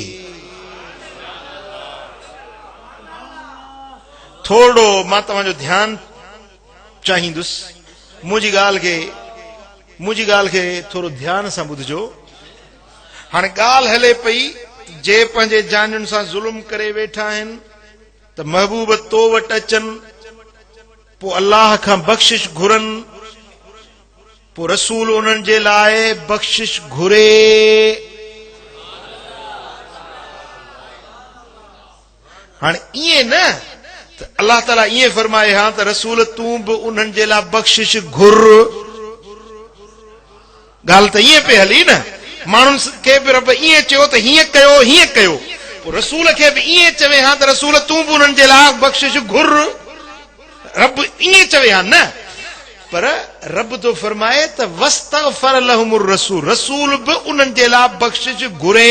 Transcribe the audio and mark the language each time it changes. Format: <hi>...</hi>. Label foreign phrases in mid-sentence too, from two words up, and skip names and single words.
<sd>थोड़ो मां तव्हांजो ध्यानु चाहींदुसि मुंहिंजी ॻाल्हि खे थोरो ध्यान सां ॿुधजो हाणे ॻाल्हि हले पई जे पंहिंजे जानियुनि सां ज़ुल्म करे वेठा आहिनि त महबूब तो वटि अचनि पोइ अल्लाह खां बख़्शिश घुरनि पोइ रसूल उन्हनि जे लाइ बख़्शिश घुरे हाणे ईअं न अल्लाह ताला ये फरमाए हाँ तो रसूल तू भी उन्हनि जे लाइ बख़्शिश घुर। गाल तो ये पे हली न, माण्हुनि खे बि रब ईअं चयो त हीअं कयो हीअं कयो, पोइ रसूल खे बि ईअं चवे हा त रसूल तू बि उन्हनि जे लाइ बख़्शिश घुर। रब ईअं चवे हा न, पर रब तो फरमाए त</sd> <ar>واستغفر لهم الرسول,</ar> <sd>रसूल बि उन्हनि जे लाइ बख़्शिश घुरे।</sd>